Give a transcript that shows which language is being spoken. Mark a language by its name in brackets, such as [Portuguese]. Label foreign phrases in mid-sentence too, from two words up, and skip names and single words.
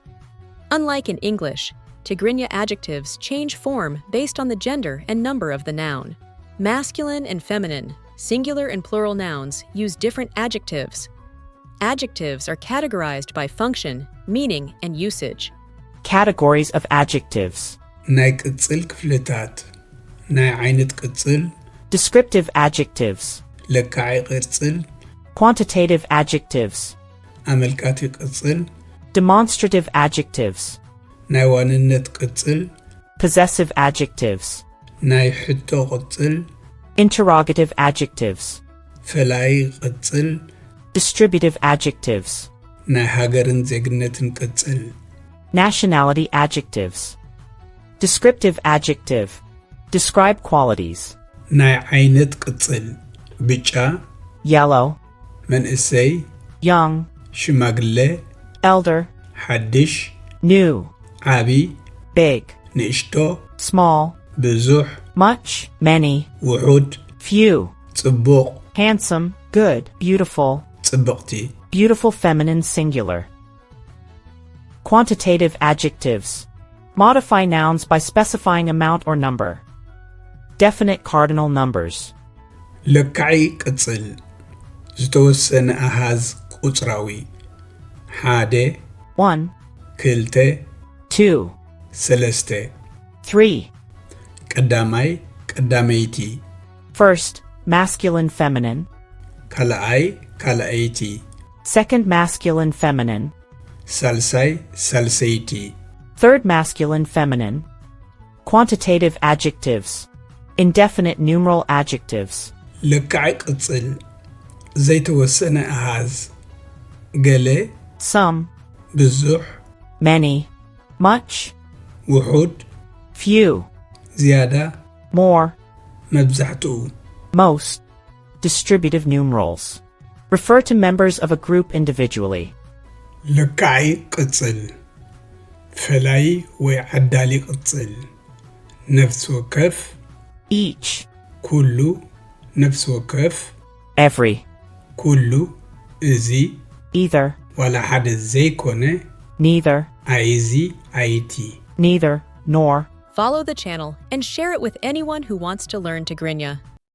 [English] Unlike in English, Tigrinya adjectives change form based on the gender and number of the noun. Masculine and feminine, singular and plural nouns use different adjectives. Adjectives are categorized by function, meaning, and usage. Categories of adjectives. [Tigrinya] ናይ ቅጽል ክፍልታት ናይ ዓይነት ቅጽል [English] Descriptive adjectives. [Tigrinya] ለካዒ ቅጽል [English] Quantitative adjectives. [Tigrinya] ኣመልካቲ ቅጽል [English] Demonstrative adjectives. [Tigrinya] ናይ ዋንነት ቅጽል [English] Possessive adjectives. [Tigrinya] ናይ ሕቶ ቅጽል [English] Interrogative adjectives. [Tigrinya] ፈላይ ቅጽል [English] Distributive adjectives. [Tigrinya] ናይ ሃገርን ዜግነትን ቅጽል [English] Nationality adjectives. Descriptive adjective. Describe qualities. [Tigrinya] ናይ ዓይነት ቅጽል ብጫ [English] Yellow. [Tigrinya] መንእሰይ [English] Young. [Tigrinya] ሽማግለ [English] Elder. [Tigrinya] ሓድሽ [English] New. [Tigrinya] ዓቢ [English] Big. [Tigrinya] ንእሽቶ [English] Small. [Tigrinya] ብዙሕ [English] Much. Many. [Tigrinya] ውሑድ [English] Few. [Tigrinya] ጽቡቕ [English] Handsome. Good. Beautiful. [Tigrinya] ጽብቕቲ [English] Beautiful feminine singular. Quantitative adjectives. Modify nouns by specifying amount or number. Definite cardinal numbers. [Tigrinya] ለካዒ ቅጽል ዝተወሰነ ኣሃዝ ቁጽራዊ ሓደ [English] 1, [Tigrinya] ክልተ [English] 2, [Tigrinya] ሰለስተ [English] 3. [Tigrinya] ቀዳማይ ቀዳመይቲ [English] First, masculine feminine. [Tigrinya] ካልኣይ ካልአይቲ [English] Second, masculine feminine. [Tigrinya] ሳልሳይ ሳልሰይቲ [English] Third, masculine feminine. Quantitative adjectives. Indefinite numeral adjectives. [Tigrinya] ለካዒ ቅጽል ዘይተወሰነ ኣሃዝ ገለ [English] Some. [Tigrinya] ብዙሕ [English] Many. Much. [Tigrinya] ውሑድ [English] Few. [Tigrinya] ዝያዳ [English] More. [Tigrinya] መብዛሕትኡ [English] Most. Distributive numerals. Refer to members of a group individually. [Tigrinya] ለካዒ ቅጽል ፈላይ ወይ ዓዳሊ ቅጽል ነፍሲ ወከፍ [English] Each. [Tigrinya] ኩሉ ነፍሲ ወከፍ [English] Every. [Tigrinya] ኩሉ እዚ [English] Either. [Tigrinya] ዋላ ሓደ ዘይኮነ [English] Neither. [Tigrinya] ኣይዚ ኣይቲ [English] Neither. Nor. Follow the channel and share it with anyone who wants to learn Tigrinya.